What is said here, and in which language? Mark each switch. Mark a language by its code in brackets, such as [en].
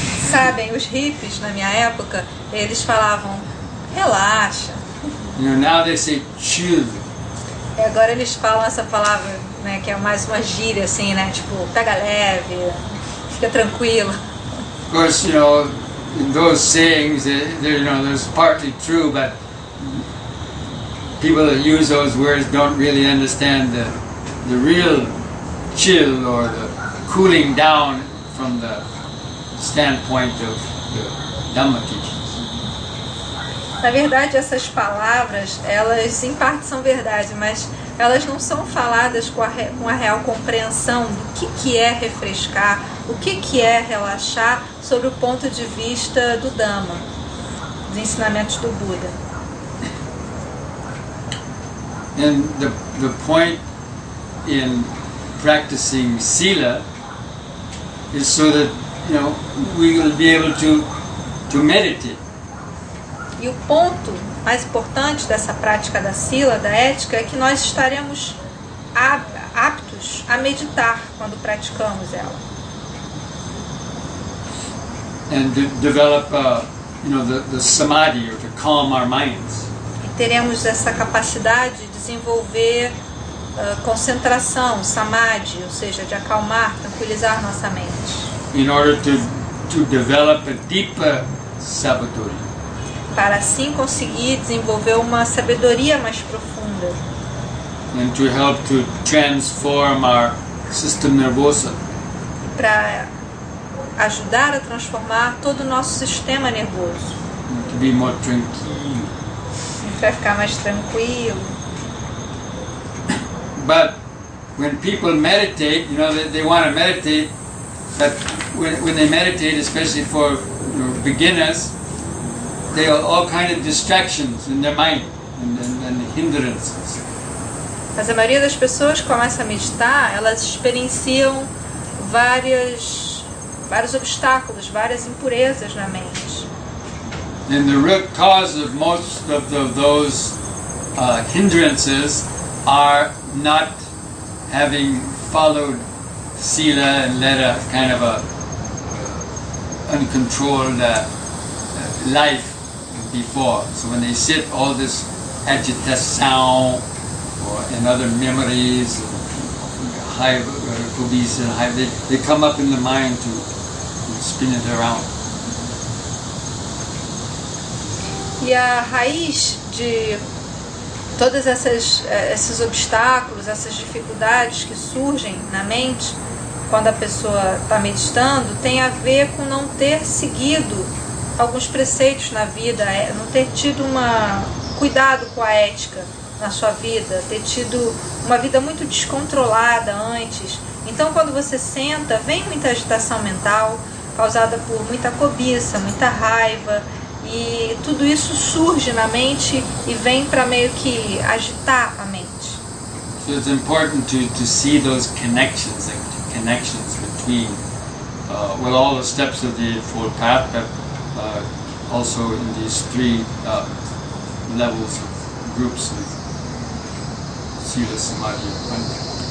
[pt] Sabem, os hippies na minha época, eles falavam, relaxa. [en] Now they say, chill. [pt] E agora eles falam essa palavra, né, que é mais uma gíria, assim, né, tipo, pega leve, fica tranquilo. [en] Of course, in those sayings, there's partly true, but people that use those words don't really understand the real chill or the cooling down from the standpoint of the Dhamma teachings. [pt] Na verdade, essas palavras, elas em parte são verdade, mas elas não são faladas com a real compreensão do que é refrescar, o que é relaxar, sobre o ponto de vista do Dhamma, dos ensinamentos do Buda. [en] And the point in practicing sila is so that we will be able to meditate. [pt] E o ponto mais importante dessa prática da sila, da ética, é que nós estaremos aptos a meditar quando praticamos ela. [en] And develop, the samadhi, or to calm our minds. [pt] E teremos essa capacidade de desenvolver concentração, samadhi, ou seja, de acalmar, tranquilizar nossa mente. [en] In order to develop a deeper samadhi. [pt] Para assim conseguir desenvolver uma sabedoria mais profunda. [en] And to help to transform our system nervoso. [pt] Para ajudar a transformar todo o nosso sistema nervoso. [en] To be more tranquilo. [pt] Para ficar mais tranquilo. [en] But when people meditate, they want to meditate, but when they meditate, especially for beginners, they have all kind of distractions in their mind and hindrances. [pt] Mas a maioria das pessoas que começa a meditar, elas experienciam vários obstáculos, várias impurezas na mente. [en] And the root cause of most of those hindrances are not having followed sila and led a kind of a uncontrolled life before. So when they sit, all this agitation and other memories, high kobisa, they come up in the mind to spin it around. [pt] E a raiz de todos esses obstáculos, essas dificuldades que surgem na mente quando a pessoa está meditando, tem a ver com não ter seguido alguns preceitos na vida, não ter tido cuidado com a ética na sua vida, ter tido uma vida muito descontrolada antes. Então, quando você senta, vem muita agitação mental, causada por muita cobiça, muita raiva, e tudo isso surge na mente e vem para meio que agitar a mente. [en] So it's important to see those connections between all the steps of the Eightfold Path, but also in these three levels of groups of Sila, Samadhi, and Panya.